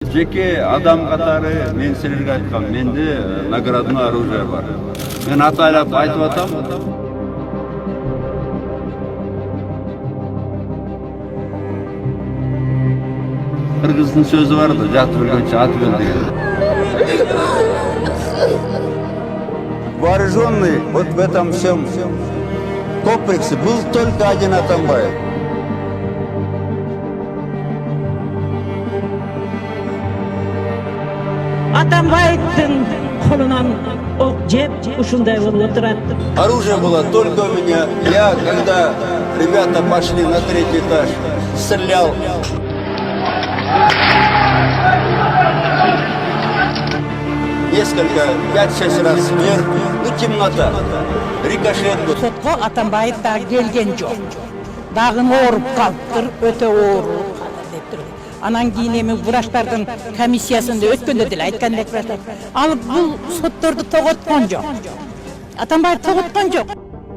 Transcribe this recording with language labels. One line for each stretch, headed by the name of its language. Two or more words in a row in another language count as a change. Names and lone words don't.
Kyrgyz: жеке адам катары мен силерге айткам, менде
Russian: наградное оружие
Kyrgyz: бар. Мен атайлап айтып атам. Кыргыздын сөзү бар да, жатып өлгөнчө атып өл деген.
Russian: Вооруженный вот в этом всем комплексе был только один Атамбаев.
Kyrgyz: Атамбаевдин колунан ок жеп ушундай болуп отурат.
Russian: Оружие было только у меня. Я, когда ребята пошли на 3-й этаж, стрелял. Несколько, 5-6 раз вверх, темнота, рикошет.
Kyrgyz: Сотко Атамбаев да келген жок. Дагы ооруп калыптыр, өтө ооруп калды деп тур. Анан кийин эми врачтардын комиссиясында өткөндө деле айткандек врачтар. Ал бул сотторду тоготкон жок. Атамбаев тоготкон жок.